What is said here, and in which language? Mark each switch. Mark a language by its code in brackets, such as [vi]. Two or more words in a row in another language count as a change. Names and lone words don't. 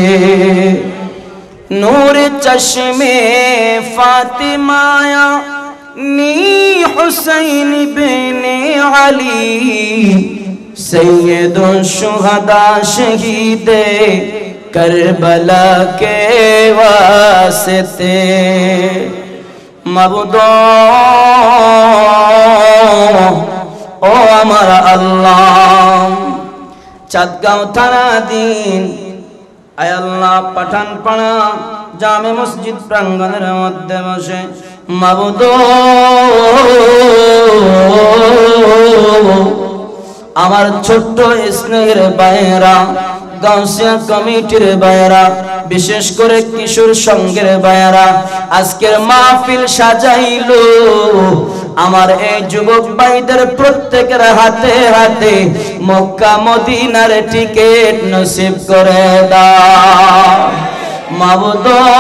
[ur] نور چشمے فاطمایا نی حسین بن علی سید شہدا شہید کربلا کے واسطے معبودو او ہمارا اللہ [bn] चाँदगांव থানাধীন আয় আল্লাহ পাঠানপাড়া জামে মসজিদ প্রাঙ্গণের মধ্যে বসে মাবুদো আমার ছোট্ট স্নেহের ভাইয়েরা গাউসিয়া কমিটির ভাইয়েরা বিশেষ করে কিশোর সংঘের ভাইয়েরা আজকের মাহফিল সাজাইলো আমার এই যুবক ভাইদের প্রত্যেকের হাতে হাতে মক্কা মদিনার টিকিট নসিব করে দাও মাবুদো